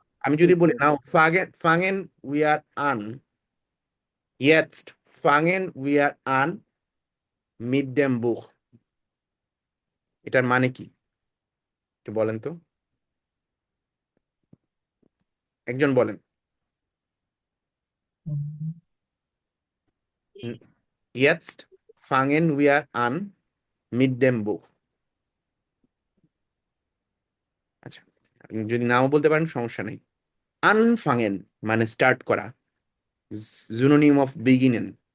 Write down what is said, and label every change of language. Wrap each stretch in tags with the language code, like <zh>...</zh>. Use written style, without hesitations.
<bn>আমি যদি বলি নাও ফাঙ্গেন we are An,</bn> <de>jetzt fangen wir an mit dem Buch,</de> <bn>এটার মানে কি একটু বলেন তো, একজন বলেন।</bn> <de>Jetzt fangen wir an mit dem Buch,</de> <bn>আচ্ছা, আপনি যদি নাও বলতে পারেন সমস্যা নেই। আনফাঙেন মানে স্টার্ট করা, জুনোনিম অফ বিগিনেন।</bn>